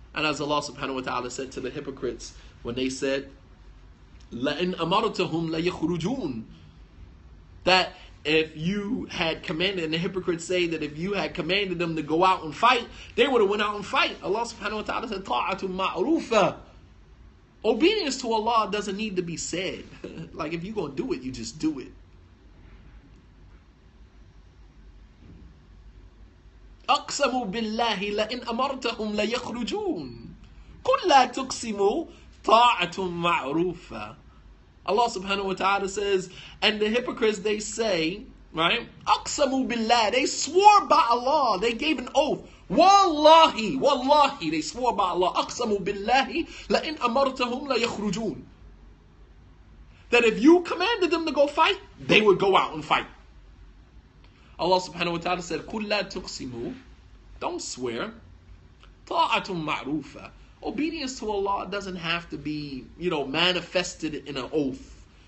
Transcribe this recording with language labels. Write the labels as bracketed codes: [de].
[en] And as Allah subhanahu wa ta'ala said to the hypocrites, when they said, [ar] لَإِنْ أَمَرْتَهُمْ لَيَخْرُجُونَ, [en] that if you had commanded, and the hypocrites say that if you had commanded them to go out and fight, they would have went out and fight. Allah subhanahu wa ta'ala said, [ar] طَاعَةٌ مَعْرُوفَةٌ. [en] Obedience to Allah doesn't need to be said. Like if you're going to do it, you just do it. [ar] أقسموا بالله لئن أمرتهم ليخرجون قل لا تقسموا طاعة معروفة. [en] Allah subhanahu wa ta'ala says, and the hypocrites, they say, right? [ar] أقسموا بالله, [en] they swore by Allah, they gave an oath. Wallahi, wallahi, they swore by Allah. [ar] أقسموا بالله لئن أمرتهم ليخرجون. [en] That if you commanded them to go fight, they would go out and fight. Allah subhanahu wa ta'ala said, [ar] قُلْ لَا تُقْسِمُوا, [en] don't swear. [ar] طَاعَةٌ مَعْرُوفَةٌ. [en] Obedience to Allah doesn't have to be, manifested in an oath.